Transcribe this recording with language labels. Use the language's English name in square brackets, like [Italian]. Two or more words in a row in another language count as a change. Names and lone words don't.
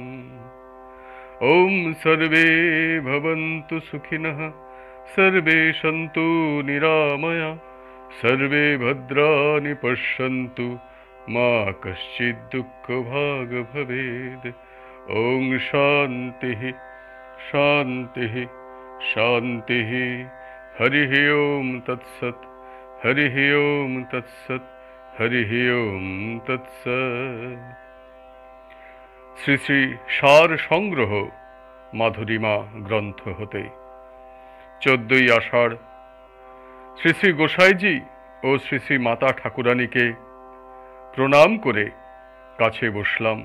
[Sanskrit] ॐ सर्वे भवन्तु सुखिनः, सर्वे सन्तु निरामया, सर्वे भद्राणि पश्यन्तु, मा कश्चित् दुःखभाग् भवेत्। ॐ शान्तिः शान्तिः शान्तिः। हरिः ॐ तत्सत्, हरिः ॐ तत्सत्, हरिः ॐ तत्सत्। [Bangla] শ্রী শ্রী সার সংগ্রহ মাধুরীমা গ্রন্থ হতে 14ই আষাঢ়। শ্রী শ্রী গোসাইজি ও শ্রী শ্রী মাতা ঠাকুরানীকে প্রণাম করে কাছে বসলাম।